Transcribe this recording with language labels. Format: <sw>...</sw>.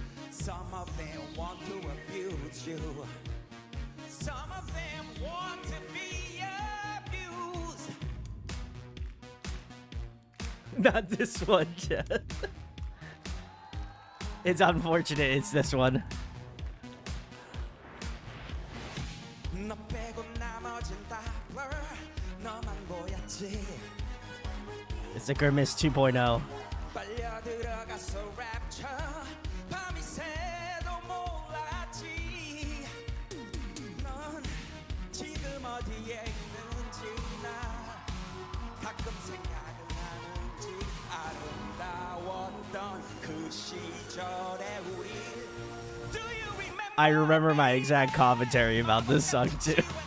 <en>Some of them want to abuse you. Some of them want to be abused. Not this one, Jeff. It's unfortunate it's this one.</en> <ko>너 빼고 나머진 다 blur. 너만 보였지.</ko> <en>It's a Grimace 2.0.</en> <ko>빨려 들어가서 rapture. 밤이 새도 몰랐지. 넌 지금 어디에 있는지 나 가끔 생각을 하는지. 아름다웠던 그 시절의 우리.</ko> <en>Do you remember? I remember my exact commentary about this song too.</en>